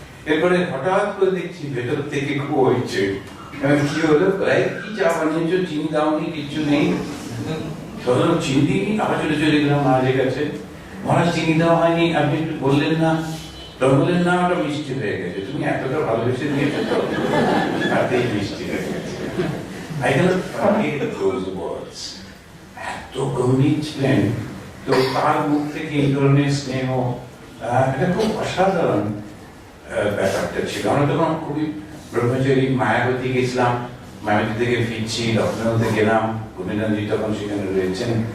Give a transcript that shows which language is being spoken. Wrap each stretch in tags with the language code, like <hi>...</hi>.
<bn>এরপরে হঠাৎ করে দেখছি ভেতর থেকে খুব হচ্ছে, কি হলো, কি চা বানিয়েছো, চিনি দাওনি, কিচ্ছু নেই। ধরো চিনি দিই, আবার চলে গেলাম মহারাজের কাছে। মহারাজ চিনি দেওয়া হয়নি, আপনি একটু বললেন না? তখন বললেন না, ওটা মিষ্টি হয়ে গেছে, তুমি এতটা ভালোবেসে দিয়েছো তো, তাতেই মিষ্টি হয়ে গেছে।</bn> <en>I cannot forget those words.</en> <bn>এত গম্ভীর ছিলেন, তো তার মুখ থেকে এই ধরনের স্নেহ, এটা খুব অসাধারণ ব্যাপারটা ছিল। আমরা তখন খুবই ব্রহ্মচারী মায়াবতী গেছিলাম, মায়াবতী থেকে ফিরছি, লখনৌতে গেলাম, গোবিন্দজি তখন সেখানে রয়েছেন।</bn>